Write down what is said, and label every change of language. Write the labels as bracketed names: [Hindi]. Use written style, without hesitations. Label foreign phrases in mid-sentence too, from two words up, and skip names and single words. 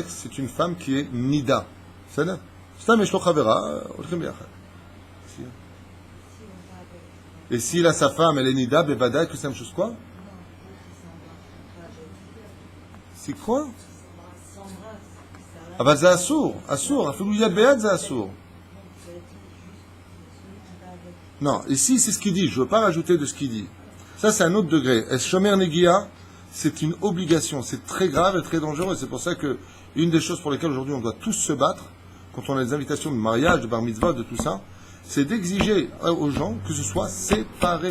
[French] C'est une femme qui est nida. C'est là. Et s'il a sa femme, elle est nida, bebada, que c'est la même chose quoi? C'est quoi? Ah bah c'est assour, [Hebrew] אפילו יד בעד [French] c'est assour. Non, ici c'est ce qu'il dit, je ne veux pas rajouter de ce qu'il dit. Ça c'est un autre degré. Es [Hebrew] שומר נגיעה, [French] c'est une obligation, c'est très grave et très dangereux. Et c'est pour ça que une des choses pour lesquelles aujourd'hui on doit tous se battre, quand on a des invitations de mariage, de bar mitzvah, de tout ça, c'est d'exiger aux gens que ce soit séparé.